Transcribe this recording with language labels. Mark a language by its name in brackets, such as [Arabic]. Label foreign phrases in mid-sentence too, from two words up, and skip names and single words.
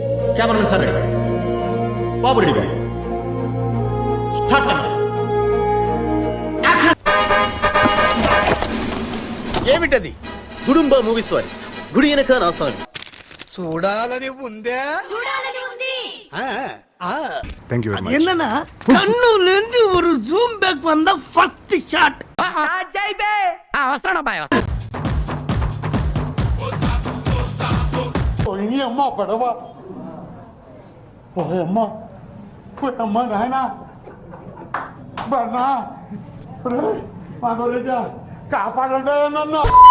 [English] cameraman sir ready, babu ready, babu start camera. [Telugu] ఏమిటది? గుడుంబ మూవీస్ వారి గుడి వెనక నా సాంగ్. చూడాలని ఉందా? చూడాలని ఉంది. [English] Thank you very much. [Tamil] என்னன்னா கண்ணுல இருந்து ஒரு [English] zoom back [Tamil] வந்த [English] first shot. [Telugu] వస్తాడబ్బాయి. పోయి అమ్మ పడవ పోయమ్మ నాయన బన్నా మాధవరెడ్డి కాపాడండి నన్ను.